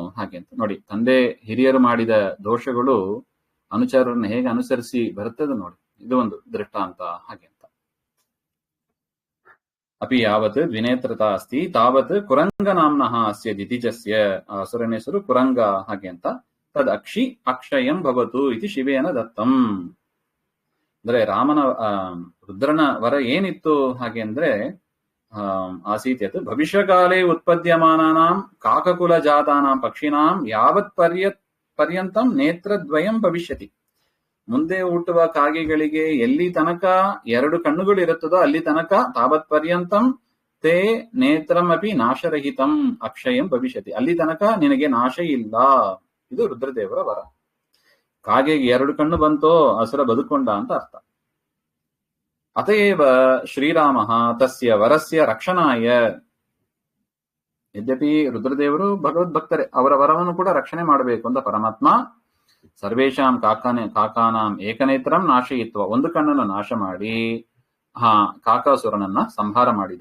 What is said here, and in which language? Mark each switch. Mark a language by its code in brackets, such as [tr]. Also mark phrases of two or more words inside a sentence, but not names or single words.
[kn] ಹಾಗೆ ಅಂತ ನೋಡಿ, ತಂದೆ ಹಿರಿಯರು ಮಾಡಿದ ದೋಷಗಳು ಅನುಚರರನ್ನ ಹೇಗೆ ಅನುಸರಿಸಿ ಬರುತ್ತದೆ ನೋಡಿ. ಇದು ಒಂದು ದೃಷ್ಟಾಂತ. ಹಾಗೆ ಅಂತ [sa] ಅಪಿ ಯಾವತ್ ದ್ವಿನೇತ್ರತಾ ಅಸ್ತಿ ತಾವತ್ ಕುರಂಗ ನಾಮ್ನಃ ಅಸ್ಯ ದಿತಿಜಸ್ಯ, [kn] ಅಸುರನ ಹೆಸರು ಕುರಂಗ. ಹಾಗೆ ಅಂತ [sa] ತದ್ ಅಕ್ಷಯಂ ಭವತು ಇತಿ ಶಿವೇನ ದತ್ತಂ. [kn] ಅಂದ್ರೆ ರಾಮನ ರುದ್ರನ ವರ ಏನಿತ್ತು ಹಾಗೆ ಅಂದ್ರೆ [sa] ಆಸೀತ್ ಯತ್ ಭವಿಷ್ಯಕಾಲೇ ಉತ್ಪದ್ಯಮಾನಾನಾಂ ಕಾಕಕುಲ ಜಾತಾನಾಂ ಪಕ್ಷಿನಾಂ ಯಾವತ್ ಪರ್ಯಂತಂ ನೇತ್ರದ್ವಯಂ ಭವಿಷ್ಯತಿ. [kn] ಮುಂದೆ ಹುಟ್ಟುವ ಕಾಗೆಗಳಿಗೆ ಎಲ್ಲಿ ತನಕ 2 ಕಣ್ಣುಗಳು ಇರುತ್ತದೋ ಅಲ್ಲಿ ತನಕ [sa] ತಾವತ್ ಪರ್ಯಂತಂ ತೇ ನೇತ್ರಂ ಅಪಿ ನಾಶರಹಿತಂ ಅಕ್ಷಯಂ ಭವಿಷ್ಯತಿ, [kn] ಅಲ್ಲಿ ತನಕ ನಿನಗೆ ನಾಶ ಇಲ್ಲ. ಇದು ರುದ್ರದೇವರ ವರ. ಕಾಗೆಗೆ 2 ಕಣ್ಣು ಬಂತೋ ಅಸುರ ಬದುಕೊಂಡ ಅಂತ ಅರ್ಥ. [sa] ಅತಯೇವ ಶ್ರೀರಾಮ ತಸ್ಯ ವರಸ್ಯ ರಕ್ಷಣಾಯ, ಯದ್ಯಪಿ [kn] ರುದ್ರದೇವರು ಭಗವದ್ಭಕ್ತರೇ, ಅವರ ವರವನ್ನು ಕೂಡ ರಕ್ಷಣೆ ಮಾಡಬೇಕು ಅಂತ ಪರಮಾತ್ಮ [sa] ಸರ್ವೇಶಾಂ ಕಾಕಾನಾಂ ಏಕನೇತ್ರಂ ನಾಶಯಿತ್ವ, [kn] 1 ಕಣ್ಣನ್ನು ನಾಶ ಮಾಡಿ ಕಾಕಾಸುರನನ್ನ ಸಂಹಾರ ಮಾಡಿದ.